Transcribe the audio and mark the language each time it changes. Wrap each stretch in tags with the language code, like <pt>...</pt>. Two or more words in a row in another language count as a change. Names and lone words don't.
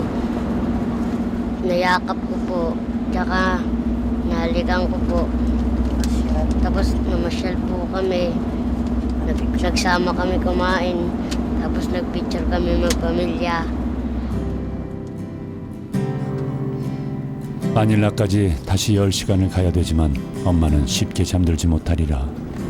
<tl>Nayakap ko po. Tsaka nahalikan ko po. Tapos namasyal po kami. Nagsama kami kumain. Tapos nagpicture kami magpamilya.</tl> <ko>마닐라까지 다시 10시간을 가야 되지만 엄마는 쉽게 잠들지 못하리라.</ko>